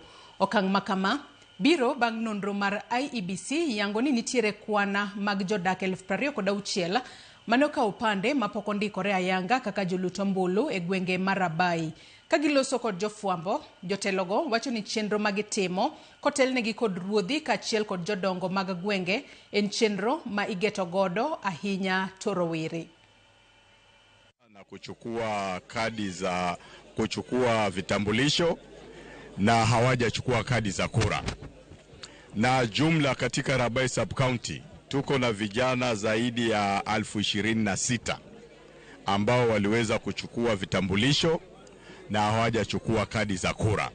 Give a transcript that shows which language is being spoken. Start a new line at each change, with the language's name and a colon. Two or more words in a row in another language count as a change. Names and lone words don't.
Luo (Kenya and Tanzania): Okang' ma kama biro bang' nonro mar IEBC yango ni nitiere kwana mag jodak 26,000 mane okawo opande mapok ondikore ayanga kaka jolut ombulu e gwenge mar Abai. Ka giloso kod jofwambo, jotelogo wacho ni chenro magitimo kotelnegi kod ruodhi kaachiel kod jodongo mag gwenge en chenro ma igeto godo ahinya to rowere.
Swahili: Na kuchukua kadi za kuchukua vitambulisho na hawajachukua kadi za kura. Na jumla katika Abai sub county tuko na vijana zaidi ya 26,000 ambao waliweza kuchukua vitambulisho na hawajachukua kadi za kura.